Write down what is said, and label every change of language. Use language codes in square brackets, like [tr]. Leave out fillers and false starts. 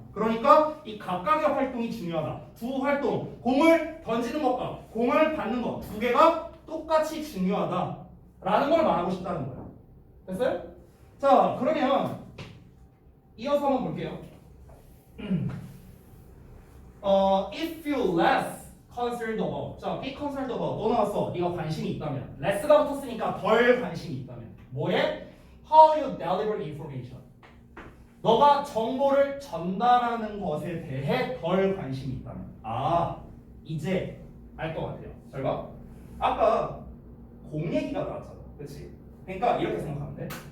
[ko] 그러니까 이 각각의 활동이 중요하다. 두 활동, 공을 던지는 것과 공을 받는 것 두 개가 똑같이 중요하다라는 걸 말하고 싶다는 거야. 됐어요? 자, 그러면 이어서 한번 볼게요. [en] If you less concerned about, 자, be concerned about [ko] 또 나왔어. 네가 관심이 있다면, less가 붙었으니까 덜 관심이 있다면, 뭐에? [en] How you deliver information. [ko] 너가 정보를 전달하는 것에 대해 덜 관심이 있다면, 이제 알 것 같아요. 잘 봐. 아까 공 얘기가 나왔잖아, 그렇지? 그러니까 이렇게 생각하면 돼.